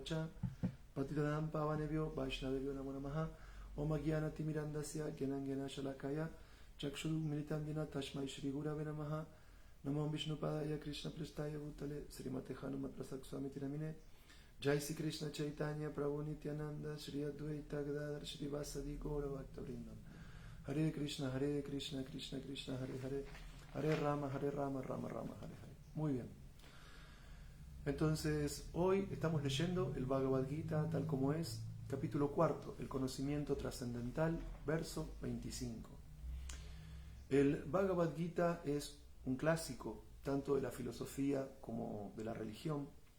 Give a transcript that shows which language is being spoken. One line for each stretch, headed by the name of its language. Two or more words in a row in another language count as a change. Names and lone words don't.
Sanskrit: च पतितानां पावनेभ्यो वैष्णवेभ्यो नमो नमः ॐ अज्ञान तिमिरान्धस्य ज्ञानाञ्जन शलाकया चक्षुर् उन्मीलितं येन तस्मै श्री गुरवे नमः नमो विष्णुपादाय कृष्ण प्रेष्ठाय भूतले श्रीमते हनुमत् प्रसाद स्वामी इति नामिने जय श्री कृष्ण चैतन्य प्रभु नित्यानन्द श्री अद्वैत गदाधर श्रीवासादि गौर भक्त वृन्दम् हरे कृष्ण कृष्ण कृष्ण हरे हरे हरे राम राम राम हरे हरे.
Spanish: Muy bien. Entonces, hoy estamos leyendo el Bhagavad Gita tal como es, capítulo 4, el conocimiento trascendental, verso 25. El Bhagavad Gita es un clásico tanto de la filosofía como de la religión,